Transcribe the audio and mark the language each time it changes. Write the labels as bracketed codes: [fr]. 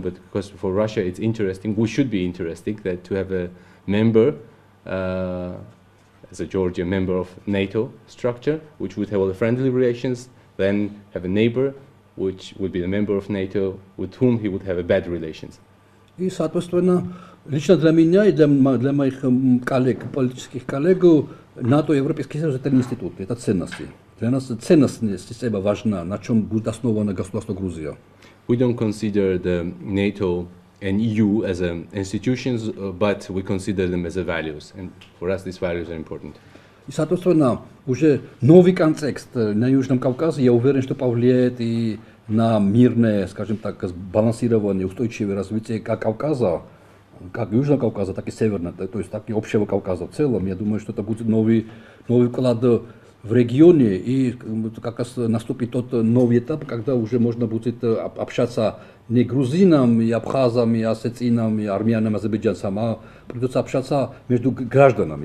[en] But because for Russia it's interesting, we should be interesting that to have a member as a Georgia member of NATO structure, which would have all the friendly relations. Then have a neighbor, which would be a member of NATO, with whom he would have a bad relations. [ru] И, соответственно, лично для меня и для моих коллег, политических коллег, НАТО и Европейский Союз – это не институт, это ценности. Для нас ценностная система важна, на чем будет основано государство Грузия. [en] We don't consider the NATO and EU as institutions, but we consider them as values, and for us these values are important. [ru] И, соответственно, уже новый контекст на Южном Кавказе, я уверен, что повлияет и на мирное, скажем так, сбалансированное, устойчивое развитие как Кавказа, как Южного Кавказа, так и Северного, то есть так и общего Кавказа в целом. Я думаю, что это будет новый вклад в регионе, и как раз наступит тот новый этап, когда уже можно будет общаться не грузинам, и абхазам, и осетинам, и армянам, азербайджанцам, а придется общаться между гражданами.